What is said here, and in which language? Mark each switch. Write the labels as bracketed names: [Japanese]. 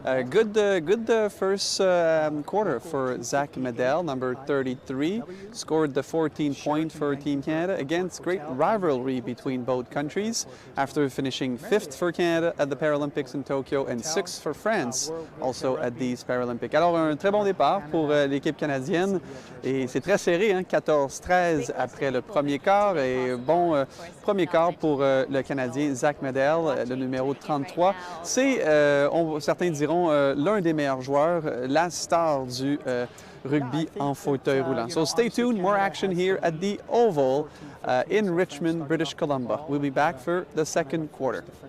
[English] Good first quarter for Zach Medel, number 33. Scored the 14-point for Team Canada against great rivalry between both countries. After finishing 5th for Canada at the Paralympics in Tokyo and 6th for France, also at these Paralympics. [French] Alors, un très bon départ pour l'équipe canadienne. Et c'est très serré, hein, 14-13 après le premier quart. Et bon premier quart pour le Canadien Zach Medel, le numéro 33. C'est, certains diront, l'un des meilleurs joueurs, la star du rugby en fauteuil roulant. [English] So stay tuned, more action here at the Oval in Richmond, British Columbia. We'll be back for the second quarter.